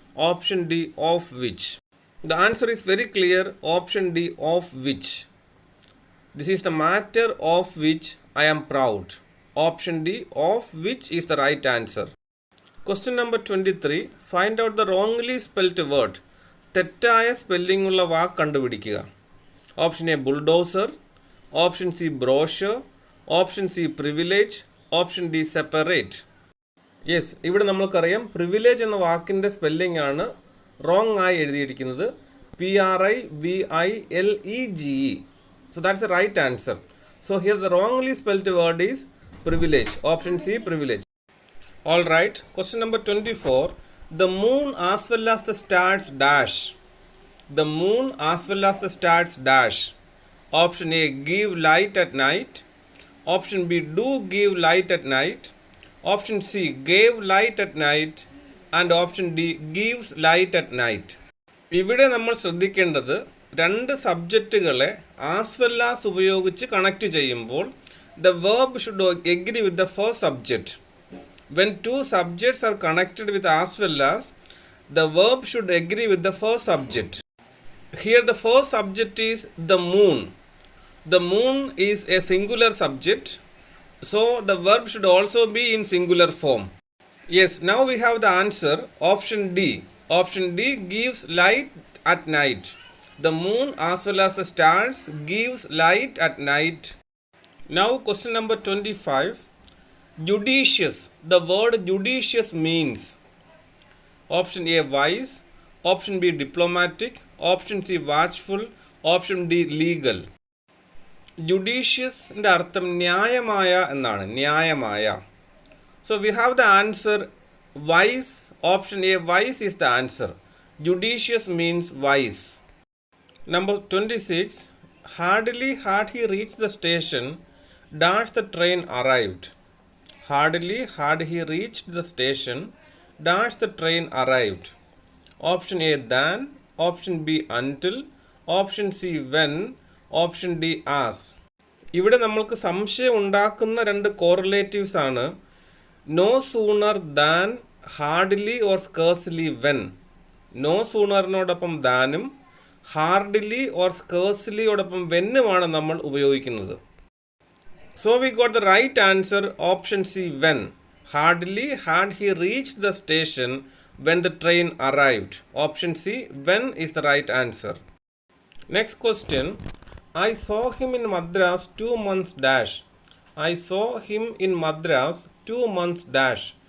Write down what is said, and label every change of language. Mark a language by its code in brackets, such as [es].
[en] Option D, of which. The answer is very clear. Option D, of which. This is the matter of which I am proud. Option D, of which is the right answer. Question number 23. Find out the wrongly spelt word. [ml] തെറ്റായ spelling ഉള്ള വാക്ക് കണ്ടുപിടിക്കുക. Option A, bulldozer. Option C, brochure. Option C, privilege. Option D, separate. Yes, ഇവിടെ നമ്മൾക്കറിയാം privilege എന്ന വാക്കിൻ്റെ spelling ആണ് wrong ആയി എഴുതിയിരിക്കുന്നത് PRIVILEGE. [en] So that's the right answer. So here the wrongly spelled word is privilege. Option C, privilege. All right. Question number 24. The moon as well as the stars dash. The moon as well as the stars dash. Option A, give light at night. Option B, do give light at night. Option C, gave light at night. And option D, gives light at night. [ml] ഇവിടെ നമ്മൾ ശ്രദ്ധിക്കേണ്ടത് രണ്ട് സബ്ജക്റ്റുകളെ as well as ഉപയോഗിച്ച് connect ചെയ്യുമ്പോൾ [en] the verb should agree with the first subject. When two subjects are connected with as well as, the verb should agree with the first subject. Here the first subject is the moon. The moon is a singular subject, so the verb should also be in singular form. Yes, now we have the answer, option D. Option D, gives light at night. The moon as well as the stars gives light at night. Now question number 25. Judicious. The word judicious means option A, wise. Option B, diplomatic. Option C, watchful. Option D, legal. [ml] Judicious അർത്ഥം ന്യായമായ എന്നാണ്, ന്യായമായ. [en] So we have the answer wise. Option A, wise is the answer. Judicious means wise. Number 26. Hardly had he reached the station, dash the train arrived. Hardly had he reached the station, dash the train arrived. Option A, than. Option B, until. Option C, when. Option D, as. [ml] ഇവിടെ നമ്മൾക്ക് സംശയം ഉണ്ടാക്കുന്ന രണ്ട് correlatives ആണ് no sooner than, hardly or scarcely when. No സൂണറിനോടൊപ്പം ദാനും hardly or സ്കേഴ്സ്ലിയോടൊപ്പം വെന്നുമാണ് നമ്മൾ ഉപയോഗിക്കുന്നത്. [en] So we got the right answer, option C, when. Hardly had he reached the station when the train arrived. Option C, when is the right answer. Next question. I saw him in Madras 2 months dash. I saw him in Madras 2 months dash.